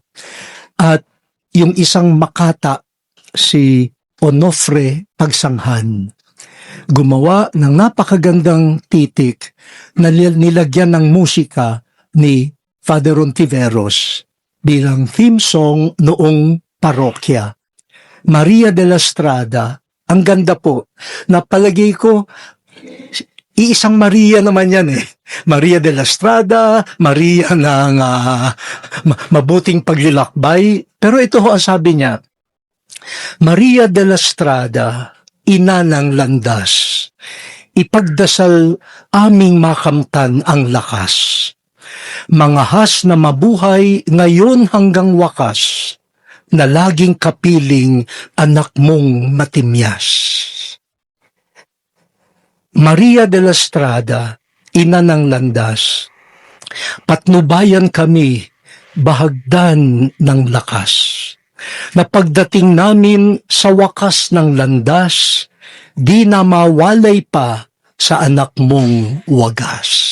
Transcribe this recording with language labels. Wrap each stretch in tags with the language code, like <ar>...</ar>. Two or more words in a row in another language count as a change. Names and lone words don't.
<tl>At yung isang makata, si Onofre Pagsanghan, gumawa ng napakagandang titik na nilagyan ng musika ni Father Ontiveros bilang theme song noong parokya. Maria de la Strada, ang ganda po. Napalagay ko, iisang Maria naman yan Maria de la Strada, Maria ng mabuting paglilakbay. Pero ito ang sabi niya, Maria de la Strada, ina ng landas, ipagdasal aming makamtan ang lakas. Mangahas na mabuhay ngayon hanggang wakas, na laging kapiling anak mong matimyas. Maria de la Strada, ina ng landas, patnubayan kami, bahagdan ng lakas. Na pagdating namin sa wakas ng landas, di na mawalay pa sa anak mong wagas.</tl>